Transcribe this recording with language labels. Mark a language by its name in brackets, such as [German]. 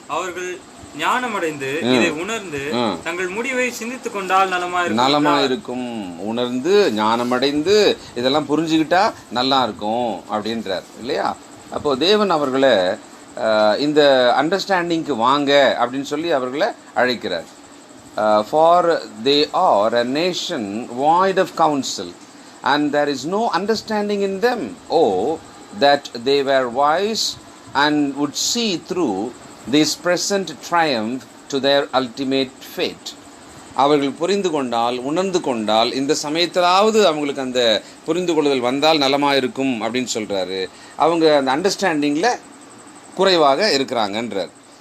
[Tamil] அவர்கள் ஞானமடைந்து இதை உணர்ந்து தங்கள் முடிவை சிந்தித்துக் கொண்டால் நலமா இருக்கும். உணர்ந்து ஞானமடைந்து இதெல்லாம் புரிஞ்சுக்கிட்டா நல்லா இருக்கும் அப்படின்றார் இல்லையா? அப்போ தேவன் அவர்களை இந்த அண்டர்ஸ்டாண்டிங்க்கு வாங்க அப்படின்னு சொல்லி அவர்களை அழைக்கிறார். [English] For they are a nation void of counsel and there is no understanding in them. Oh, that they were wise and would see through this present triumph to their ultimate fate. [Tamil] அவர்கள் புரிந்து கொண்டால், உணர்ந்து கொண்டால், இந்த சமயத்திலாவது அவங்களுக்கு அந்த புரிந்து கொள்ளுதல் வந்தால் நலமாக இருக்கும் அப்படின்னு சொல்கிறாரு. அவங்க அந்த அண்டர்ஸ்டாண்டிங்கில் குறைவாக இருக்கிறாங்கன்றார்.